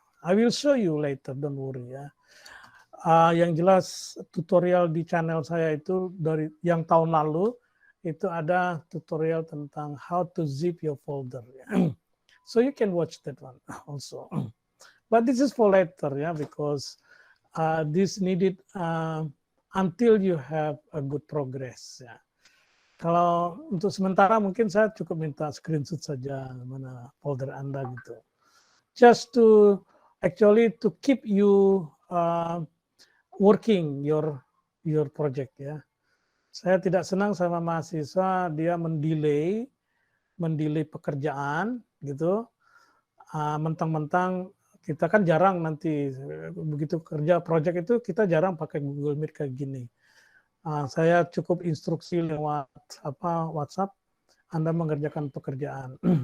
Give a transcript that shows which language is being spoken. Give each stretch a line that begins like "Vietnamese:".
English: I will show you later, don't worry ya.
Indonesian: Yang jelas tutorial di channel saya itu dari yang tahun lalu itu ada tutorial tentang
English: how to zip your folder
Indonesian: ya.
English: So you can watch that one also. But this is for later ya, because this needed until you have a good progress ya.
Indonesian: Kalau untuk sementara mungkin saya cukup minta screenshot saja mana folder Anda gitu.
English: Just to actually to keep you working your project ya.
Indonesian: Saya tidak senang sama mahasiswa dia mendelay pekerjaan gitu. Mentang-mentang kita kan jarang nanti begitu kerja project itu kita jarang pakai Google Meet kayak gini. Saya cukup instruksi lewat WhatsApp, Anda mengerjakan pekerjaan.